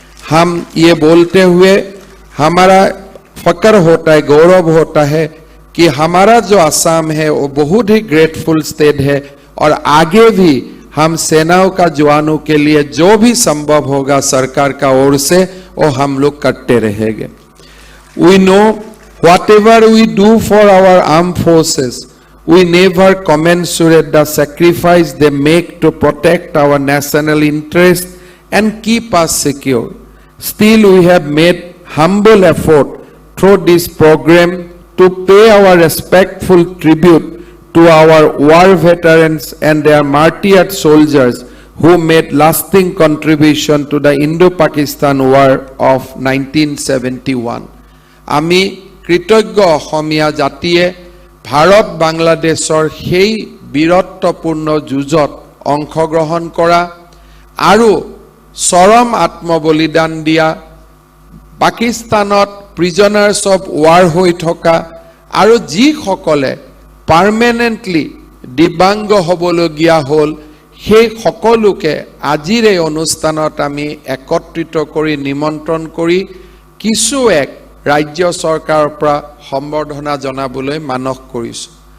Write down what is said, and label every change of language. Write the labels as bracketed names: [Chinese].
[Hindi] हम ये बोलते हुए हमारा फक्र होता है, गौरव होता है कि हमारा जो असम है वो बहुत ही ग्रेटफुल स्टेट है और आगे भी हम सेनाओं का जवानों के लिए जो भी संभव होगा सरकार का ओर से वो हम लोग करते रहेंगे। [English] We know whatever we do for our armed forces, we never commensurate the sacrifice they make to protect our national interest and keep us secure. Still, we have made humble effort through this program to pay our respectful tribute to our war veterans and their martyred soldiers who made lasting contribution to the Indo-Pakistan War of 1971. [Assamese] আমি কৃতজ্ঞ অসমীয়া জাতিয়ে ভাৰত বাংলাদেশৰ সেই বীৰত্বপূৰ্ণ যুঁজত অংশগ্ৰহণ কৰা আৰু চৰম আত্মবলিদান দিয়া, পাকিস্তানত [English] prisoners of war [Assamese] হৈ থকা আৰু যিসকলে পাৰ্মানেণ্টলি দিব্যাংগ হ'বলগীয়া হ'ল সেই সকলোকে আজিৰ এই অনুষ্ঠানত আমি একত্ৰিত কৰি নিমন্ত্ৰণ কৰি কিছু এক ৰাজ্য চৰকাৰৰ পৰা সম্বৰ্ধনা জনাবলৈ মানস কৰিছোঁ।